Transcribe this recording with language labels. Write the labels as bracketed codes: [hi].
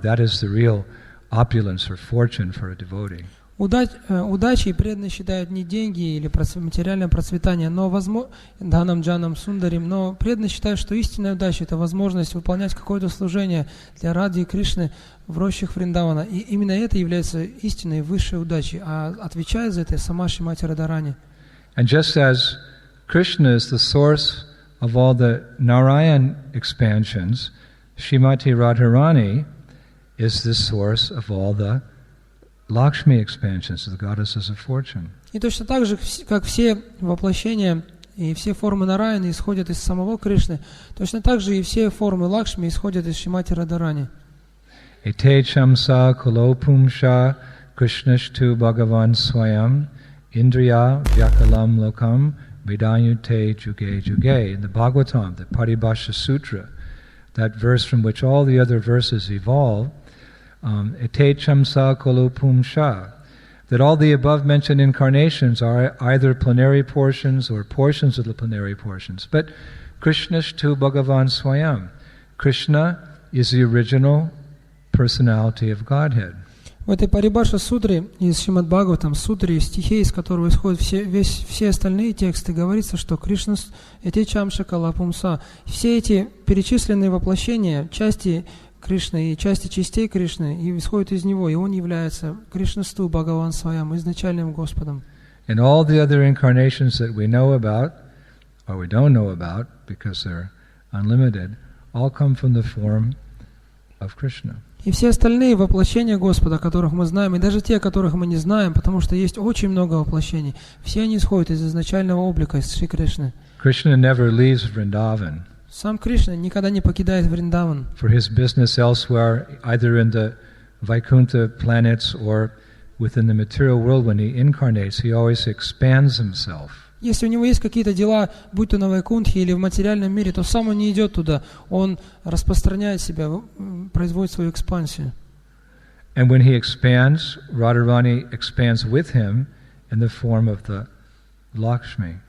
[en] That is the real opulence or fortune for a devotee. [ru] Удачей преданные считают не деньги или материальное процветание, но [sa] данам джанам сундарим, [ru] но преданные считают, что истинная удача — это возможность выполнять какое-то служение для Радхи и Кришны в рощах Вриндавана. И именно это является истинной высшей удачей, а отвечает за это сама Шримати Радхарани. [en] And just as Krishna is the source of all the Narayan expansions, Shrimati Radharani is the source of all the Lakshmi expansions, the goddesses of fortune. [ru] И точно так же, как все воплощения и все формы Нараяны исходят из самого Кришны, точно так же и все формы Лакшми исходят из Шримати Радхарани. [sa] Ete chamsa kolopumsha krishnashtu bhagavan swayam indriya vyakalam lokam vidayute juge juge. [en] In the Bhagavatam, the Paribhasha Sutra, that verse from which all the other verses evolve, [sa] Ete chamsa kolopumsha, [en] that all the above-mentioned incarnations are either plenary portions or portions of the plenary portions. But [sa] Krishnashtu Bhagavan Swayam. [en] Krishna is the original personality of Godhead. [ru] В этой Парибаша Сутре из Шримад Бхагаватам, сутре, стихи, из которого исходят все остальные тексты, говорится, что Кришна – [sa] Эте чамша калапумса. [ru] Все эти перечисленные воплощения, части Кришны и части частей Кришны, и исходят из него, и он является [sa] Кришнасту Бхагаван Своям, [ru] изначальным Господом. [en] And all the other incarnations that we know about, or we don't know about, because they're unlimited, all come from the form of Krishna. [ru] И все остальные воплощения Господа, которых мы знаем, и даже те, которых мы не знаем, потому что есть очень много воплощений, все они исходят из изначального облика, из Шри Кришны. [en] Krishna never leaves Vrindavan. [ru] Сам Кришна никогда не покидает Вриндаван. [en] For his business elsewhere, either in the Vaikuntha planets or within the material world, when he incarnates, he always expands himself. [ru] Если у него есть какие-то дела, будь то на Вайкунтхе или в материальном мире, то сам он не идет туда, он распространяет себя, производит свою экспансию. [en] And when he expands, Radharani expands with him in the form of the Lakshmi.